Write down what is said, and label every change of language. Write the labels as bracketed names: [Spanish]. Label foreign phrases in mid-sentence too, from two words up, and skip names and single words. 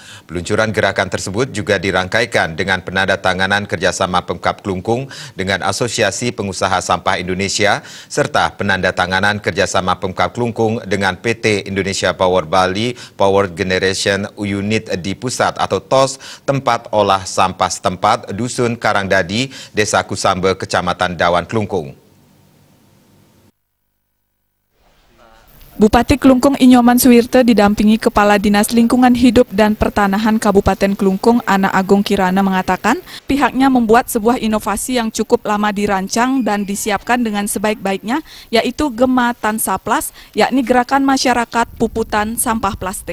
[Indonesian] Peluncuran gerakan tersebut juga dirangkaikan dengan penandatanganan kerjasama Pemkab Klungkung dengan Asosiasi Pengusaha Sampah Indonesia serta penandatanganan kerjasama Pemkab Klungkung dengan PT Indonesia Power Bali Power Generation Unit di Pusat atau TOS tempat olah sampah setempat Dusun Karangdadi, Desa Kusambe, Kecamatan Dawan, Klungkung. Bupati Klungkung Inyoman Suwirte didampingi Kepala Dinas Lingkungan Hidup dan Pertanahan Kabupaten Klungkung Ana Agung Kirana mengatakan pihaknya membuat sebuah inovasi yang cukup lama dirancang dan disiapkan dengan sebaik-baiknya, yaitu Gema Tansaplas, yakni Gerakan Masyarakat Puputan Sampah Plastik.